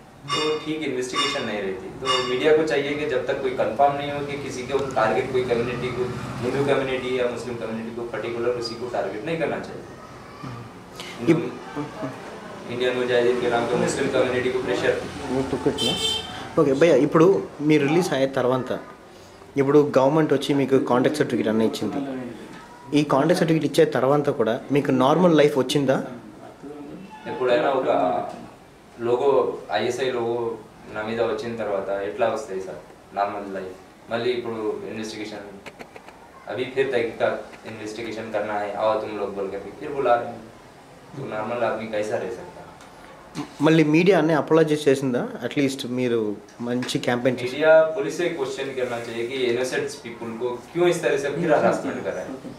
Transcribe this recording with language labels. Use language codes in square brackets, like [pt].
[hi] तो ठीक इन्वेस्टिगेशन नहीं रहती। तो मीडिया को चाहिए कि जब तक कोई कंफर्म नहीं हो कि किसी को टारगेट कोई कम्युनिटी को, हिंदू कम्युनिटी या मुस्लिम कम्युनिटी को पर्टिकुलर किसी को टारगेट नहीं करना चाहिए। इंडियन मुजाहिदीन के नाम पे मुस्लिम कम्युनिटी को प्रेशर [te] ఓకే భయ్య, ఇప్పుడు మీరు రిలీజ్ అయిన తర్వాత ఇప్పుడు గవర్నమెంట్ వచ్చి మీకు కాంటాక్ట్ సర్టిఫికేట్ అన్నీ ఇచ్చింది. ఈ కాంటాక్ట్ సర్టిఫికేట్ ఇచ్చే తర్వాత కూడా మీకు నార్మల్ లైఫ్ వచ్చిందా? ఎప్పుడైనా ఒక లోగో ఐఎస్ఐ లోగో నా మీద వచ్చిన తర్వాత ఎట్లా వస్తాయి సార్ నార్మల్ లైఫ్? మళ్ళీ ఇప్పుడు ఇన్వెస్టిగేషన్ [hi] अभी फिर तहकीकात इन्वेस्टिगेशन करना है, आओ तुम लोग बोल के फिर बुला रहे हैं, तो नॉर्मल आदमी कैसा रह सकता? [te] మళ్ళీ మీడియా అన్నీ అపోలజైజ్ చేసిందా? అట్లీస్ట్ మీరు మంచి క్యాంపెయిన్ చేసి [hi] मीडिया पुलिस से क्वेश्चन करना चाहिए कि इनोसेंट पीपल को क्यों इस तरह से फिर हरासमेंट कर रहा है.